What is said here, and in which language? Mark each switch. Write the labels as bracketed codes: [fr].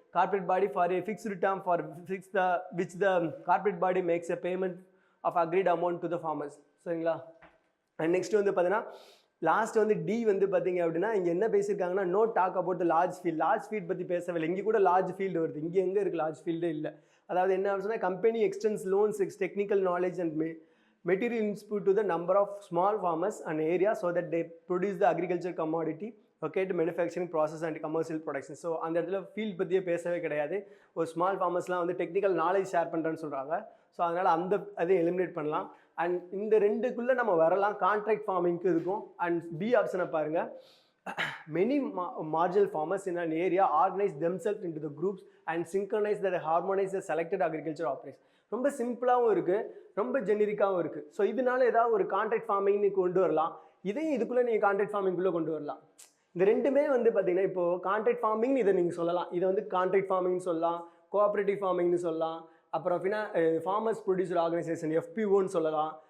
[en] Corporate body for a fixed term for which the corporate body makes a payment of agreed amount to the farmers. [ta] சரிங்களா, and next வந்து பார்த்தீங்கன்னா last வந்து D வந்து பார்த்தீங்க அப்படின்னா இங்கே என்ன பேசியிருக்காங்கன்னா [en] No talk about the large field. [ta] Large field பற்றி பேசவில்லை. இங்கே கூட லார்ஜ் ஃபீல்டு வருது. இங்கே எங்கே இருக்குது லார்ஜ் ஃபீல்டே இல்லை. அதாவது என்ன சொன்னால் [en] Company extends loans technical knowledge and material input to the number of small farmers and area so that they produce the agriculture commodity, okay, to manufacturing process and commercial production. [ta] So அந்த இடத்துல field பற்றியே பேசவே கிடையாது. ஒரு small ஃபார்மர்ஸ்லாம் வந்து technical knowledge share பண்ணுறேன்னு சொல்கிறாங்க. So அதனால் அந்த அதை எலிமினேட் பண்ணலாம். அண்ட் இந்த ரெண்டுக்குள்ளே நம்ம வரலாம். கான்ட்ராக்ட் ஃபார்மிங்க்கு இருக்கும். அண்ட் பி ஆப்ஷனை பாருங்கள். [en] Many marginal farmers in an area organize themselves into the groups and synchronize that harmonize the selected agriculture operations. [ta] ரொம்ப சிம்பிளாகவும் இருக்குது, ரொம்ப ஜெனரிக்காகவும் இருக்குது. ஸோ இதனால ஏதாவது ஒரு கான்ட்ராக்ட் ஃபார்மிங்னு கொண்டு வரலாம். இதையும் இதுக்குள்ளே நீங்கள் கான்ட்ராக்ட் ஃபார்மிங்குள்ளே கொண்டு வரலாம். இந்த ரெண்டுமே வந்து பார்த்தீங்கன்னா இப்போது கான்ட்ராக்ட் ஃபார்மிங்னு இதை நீங்கள் சொல்லலாம். இதை வந்து கான்ட்ராக்ட் ஃபார்மிங்னு சொல்லலாம், கோஆப்ரேட்டிவ் ஃபார்மிங்னு சொல்லலாம், அப்புறம் ஃபார்மர்ஸ் ப்ரொடியூசர் ஆர்கனைசேஷன் எஃபிஓன்னு சொல்லலாம்.